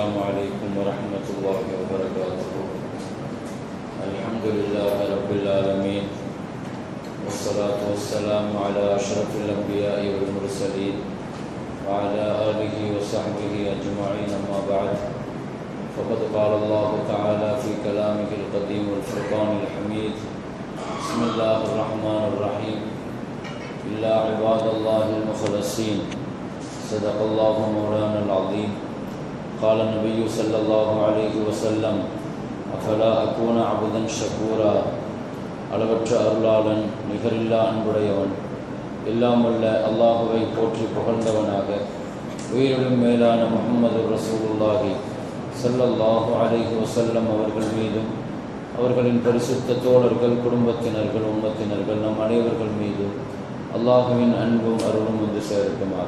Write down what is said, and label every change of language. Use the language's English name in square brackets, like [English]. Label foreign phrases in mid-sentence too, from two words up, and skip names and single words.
[Arabic] عليكم ورحمة الله وبركاته. الحمد لله رب العالمين، والصلاة والسلام على أشرف الأنبياء والمرسلين وعلى آله وصحبه أجمعين، أما بعد، فقد قال الله تعالى في كلامه القديم والفرقان الحميد: بسم الله الرحمن الرحيم، إلا عباد الله المخلصين، صدق الله مولانا العظيم. قال النبي صلى الله عليه وسلم: أفلا أكون عبدا شكورا. [Tamil] அளவற்ற அருளாளன், நிகரில்லா அன்புடையவன், எல்லாம் வல்ல அல்லாஹுவை போற்றி புகழ்ந்தவனாக, உயிரிலும் மேலான [Arabic] محمد رسول الله صلى الله عليه وسلم [Tamil] அவர்கள் மீதும், அவர்களின் பரிசுத்த தோழர்கள், குடும்பத்தினர்கள், உம்மத்தினர்கள், நம் அனைவர்கள் மீதும் அல்லாஹுவின் அன்பும் அருளும் வந்து சேரட்டுமாக.